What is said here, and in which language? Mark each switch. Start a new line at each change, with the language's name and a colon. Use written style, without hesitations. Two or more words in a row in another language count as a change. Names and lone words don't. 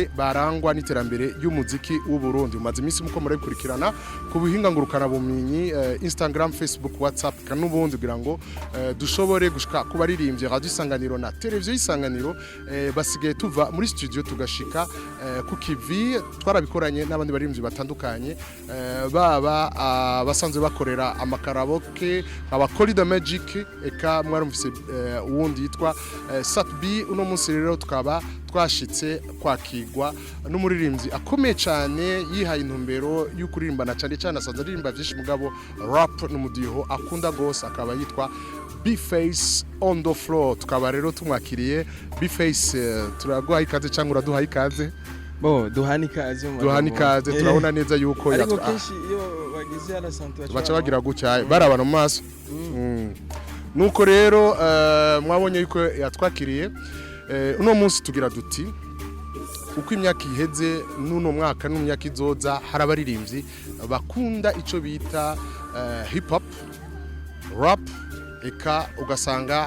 Rundi: barangwa n'iterambere y'umuziki w'u Burundi umaze iminsi muko murabikurikirana ku buhinga ngurukana bumenyi Instagram Facebook WhatsApp kanubundi kugira ngo dushobore gushika ku baririmbyi Radio Isanganiro na televiziyo Isanganiro basigaye tuva muri studio tugashika ku kivi twarabikoranye n'abandi baririmbyi batandukanye baba basanzwe bakorera amakaraboke abakori the magic eka mwarumvise uwundi yitwa Satbi uno munsi rero tukaba twashitse kwakigwa n'umuririmbyi akomeye cyane yihaye intumbero y'ukuririmbana cyane asanzwe aririmba byinshi mugabo rap n'umudiho akunda gose akaba yitwa B-Face on the floor tukaba rero tumwakiriye B-Face turaguha ikaze cyangwa uraduha ikaze duhani ikaze turabona neza yuko ariko kenshi iyo bagize arasantu baca bagira gutya barabana mu maso nuko rero mwabonye yuko yatwakiriye uno munsi tugira duti uko imyaka iheze n'uno mwaka n'umyaka izoza harabaririmbyi bakunda ico bita hip hop rap eka ugasanga